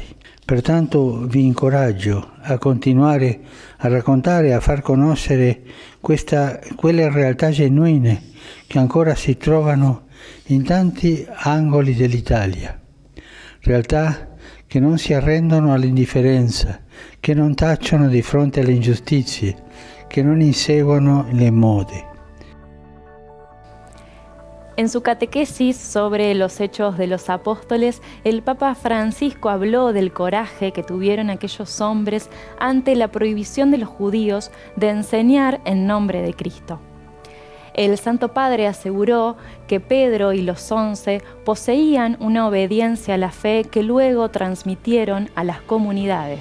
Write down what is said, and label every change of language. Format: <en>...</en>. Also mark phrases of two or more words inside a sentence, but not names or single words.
<it>Pertanto vi incoraggio a continuare a raccontare e a far conoscere quelle realtà genuine che ancora si trovano in tanti angoli dell'Italia. Realtà che non si arrendono all'indifferenza, che non tacciono di fronte alle ingiustizie, che non inseguono le mode.</it> <es>En su catequesis sobre los Hechos de los Apóstoles, el Papa Francisco habló del coraje que tuvieron aquellos hombres ante la prohibición de los judíos de enseñar en nombre de Cristo. El Santo Padre aseguró que Pedro y los 11 poseían una obediencia a la fe que luego transmitieron a las comunidades.</es>